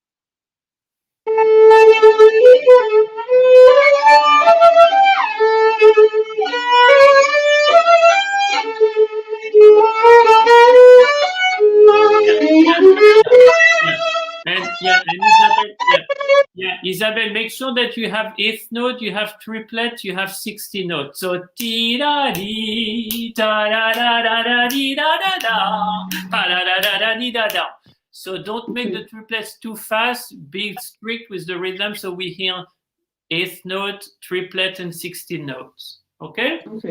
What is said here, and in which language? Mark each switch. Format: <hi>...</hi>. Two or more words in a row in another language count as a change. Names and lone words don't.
<en>And Isabelle, make sure that you have eighth note, you have triplet, you have 60 notes. So ti da di da da da da da di da da da da da da da di da da. So don't make the triplets too fast. Be strict with the rhythm, so we hear eighth note, triplet, and 16 notes. Okay? Okay.</en>